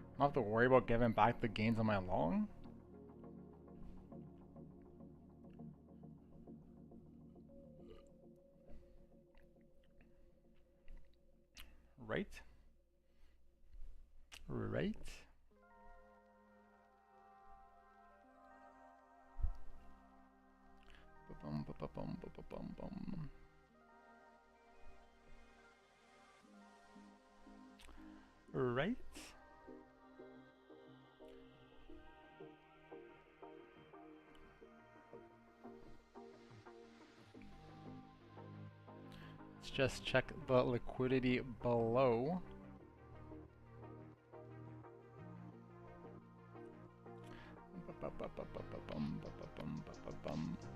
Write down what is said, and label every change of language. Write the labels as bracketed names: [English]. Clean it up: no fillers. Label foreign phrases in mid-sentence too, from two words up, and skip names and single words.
[English] I don't have to worry about giving back the gains on my long. Right? Right? Ba-bum, ba-ba-bum, ba-ba-bum-bum. Right? Let's just check the liquidity below. Ba-ba-ba-ba-ba-bum, ba-ba-bum, ba-ba-bum.